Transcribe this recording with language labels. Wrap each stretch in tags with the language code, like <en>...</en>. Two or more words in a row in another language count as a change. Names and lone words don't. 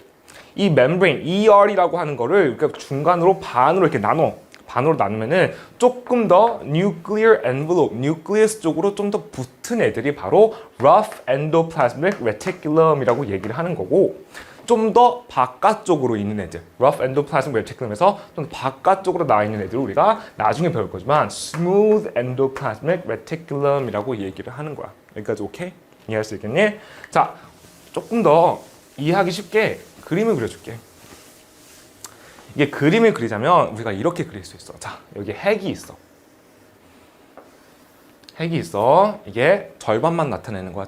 <ko>이 membrane, ER이라고 하는 거를 그러니까 중간으로 반으로 이렇게 반으로 나누면은 조금 더</ko> <en>nuclear envelope, nucleus</en> <ko>쪽으로 좀 더 붙은 애들이 바로</ko> <en>rough endoplasmic reticulum</en> <ko>이라고 얘기를 하는 거고 좀 더 바깥쪽으로 있는 애들,</ko> <en>rough endoplasmic reticulum</en> <ko>에서 좀 더 바깥쪽으로 나와 있는 애들을 우리가 나중에 배울 거지만</ko> <en>smooth endoplasmic reticulum</en> <ko>이라고 얘기를 하는 거야. 여기까지 오케이? 이해할 수 있겠니? 자, 조금 더 이해하기 쉽게 그림을 그려줄게. 이게 그림을 그리자면 우리가 이렇게 그릴 수 있어. 자, 여기 핵이 있어. 이게 절반만 나타내는 거야.</ko>